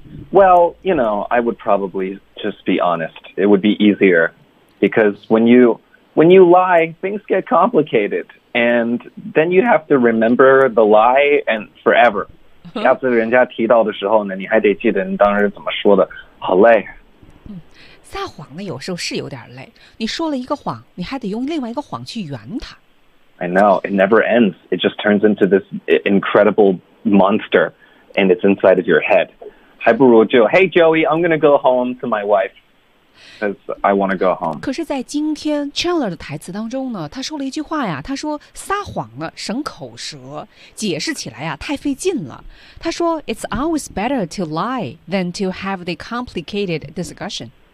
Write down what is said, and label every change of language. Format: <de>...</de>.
<en>？Well, you know, I would probably just be honest. It would be easier because when you lie, things get complicated. And then you have to remember the lie and forever.</en> <zh>下次人家提到的时候呢，你还得记得你当时怎么说的。好累。撒谎呢，有时候是有点累。你说了一个谎，你还得用另外一个谎去圆它。</zh> <en>I know it never ends. It just turns into this incredible monster, and it's inside of your head.</en> <zh>还不如就</zh> <en>Hey Joey, I'm gonna go home to my wife. Because I want to go home.</en> <zh>可是在今天 Chandler 的台词当中呢，他说了一句话呀，他说撒谎了省口舌，解释起来呀太费劲了。他说</zh> <en>It's always better to lie than to have the complicated discussion.</en>